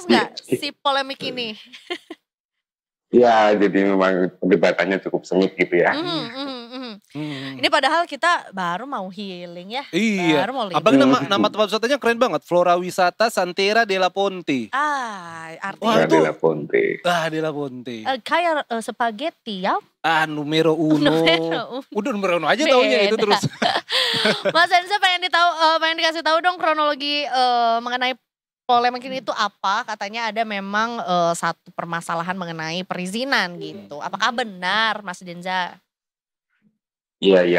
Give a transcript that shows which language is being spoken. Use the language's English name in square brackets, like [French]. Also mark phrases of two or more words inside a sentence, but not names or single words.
[Indonesian] Cukup panas gak si polemik ini? Ya, jadi memang perdebatannya cukup sengit gitu ya. Ini padahal kita baru mau healing ya. Iya. Baru mau Apalagi liburan. nama tempat wisatanya keren banget. Flora Wisata Santera della Ponte. Artinya Wah, itu Della Ponte. Della Ponte. kayak spaghetti ya. [Italian] Numero uno. Numero uno. [Indonesian] Udah [Italian] numero uno [Indonesian] aja taunya itu Beda. terus. Mas Enza pengen dikasih tahu dong kronologi mengenai polemik ini itu apa? Katanya ada memang satu permasalahan mengenai perizinan gitu. Apakah benar Mas Denza? Iya, iya.